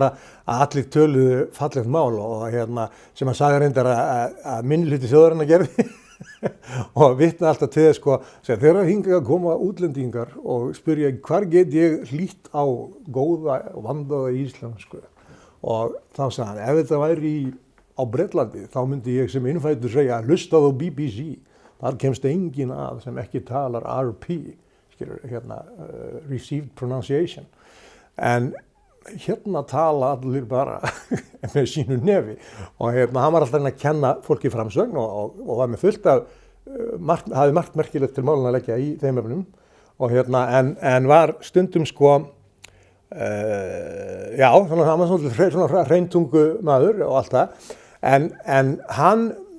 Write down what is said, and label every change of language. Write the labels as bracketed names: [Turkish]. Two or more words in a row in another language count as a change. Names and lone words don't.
[Icelandic] að allir töluðu fallegt mál og sem hann sagði reyndar að minnihluti þjóðarinnar gerði og vitna alltaf til þess þegar hingað koma útlendingar og spyrja hvar get ég hlýtt á góða og vandaða íslensku og þá sagði hann ef þetta væri á Bretlandi þá myndi ég sem innfæddur segja hlustaðu á BBC, þar kemst enginn að sem ekki talar RP. [English] Received pronunciation [Icelandic] en hérna tala allir bara með sínu nefi og hann var alltaf að kenna fólki framsögn og var með fullt af hafði margt merkilegt til málun að leggja í þeim efnum og en var stundum hann var svona hreintungu maður og allt það en hann